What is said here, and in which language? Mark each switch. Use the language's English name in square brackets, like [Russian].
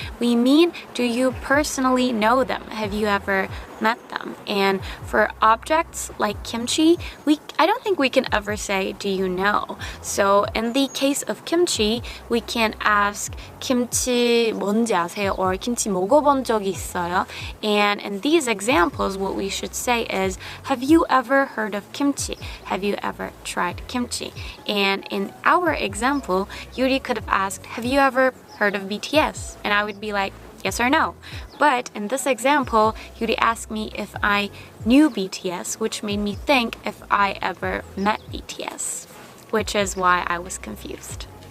[English] We mean, do you personally know them? Have you ever met them? And for objects like kimchi, I don't think we can ever say, do you know? So in the case of kimchi, we can ask [Korean] 김치 뭔지 아세요? Or 김치 먹어본 적 있어요? [English] And in these examples, what we should say is, have you ever heard of kimchi? Have you ever tried kimchi? And in our example, Yuri could have asked, have you ever heard of BTS? And I would be like, yes or no. But in this example, Yuri asked me if I knew BTS, which made me think if I ever met BTS, which is why I was confused.